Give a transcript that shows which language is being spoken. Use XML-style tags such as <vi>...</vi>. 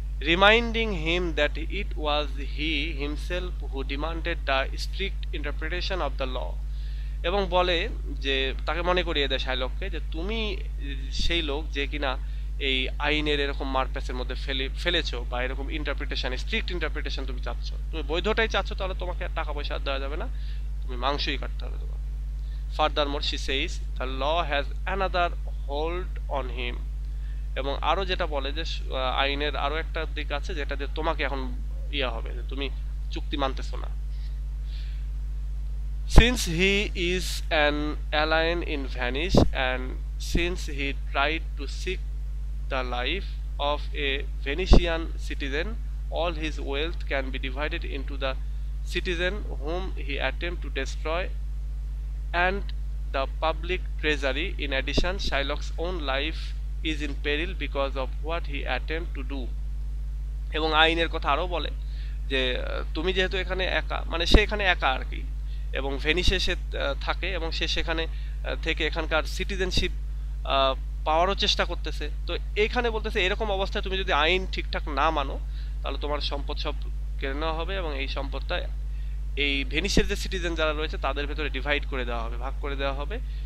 <en>reminding him that it was he himself who demanded the strict interpretation of the law,</en> <bn>এবং বলে যে তাকে মনে করিয়ে দেয় শাইলককে যে তুমি সেই লোক যে কিনা এই আইনের এরকম মারপ্যাচের মধ্যে ফেলেছো, বা এরকম ইন্টারপ্রিটেশন, স্ট্রিক্ট ইন্টারপ্রিটেশন তুমি চাচ্ছ, তুমি বৈধটাই চাচ্ছ, তাহলে তোমাকে টাকা পয়সা দেওয়া যাবে না, তুমি মাংসই কাটতে হবে তোমাকে।</bn> <en>furthermore she says the law has another hold on him,</en> <bn>এবং আরো যেটা বলে যে আইনের আরো একটা দিক আছে যেটা দিয়ে তোমাকে এখন ইয়া হবে যে তুমি চুক্তি মানতেছো না।</bn> <en>Since he is an alien in Vanish, and since he tried to seek the life of a Venetian citizen, all his wealth can be divided into the citizen whom he attempts to destroy and the public treasury. In addition, Shylock's own life is in peril because of what he attempts to do.</en> <bn>এবং আইনের কথা আরও বলে যে তুমি যেহেতু এখানে একা, মানে সে এখানে একা আর কি, এবং ভেনিসে সে থাকে, এবং সে সেখানে থেকে এখানকার সিটিজেনশিপ পাওয়ারও চেষ্টা করতেছে। তো এইখানে বলতেছে এরকম অবস্থায় তুমি যদি আইন ঠিকঠাক না মানো, তাহলে তোমার সম্পদ সব কেড়ে নেওয়া হবে, এবং এই সম্পদটা এই ভেনিসের যে সিটিজেন যারা রয়েছে তাদের ভেতরে ডিভাইড করে দেওয়া হবে, ভাগ করে দেওয়া হবে।</bn>